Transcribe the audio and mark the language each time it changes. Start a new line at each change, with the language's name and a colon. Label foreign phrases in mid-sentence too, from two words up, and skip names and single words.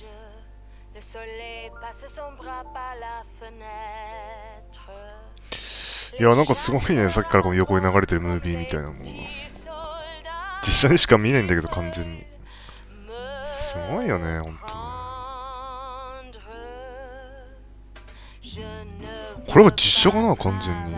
French: Le soleil passe son bras par la fenêtre.
Japanese: いや、なんかすごいね、さっきからこの横に流れてるムービーみたいなものが。実写にしか見えないんだけど、完全に。すごいよね、ほんとね。これは実写かな、完全に。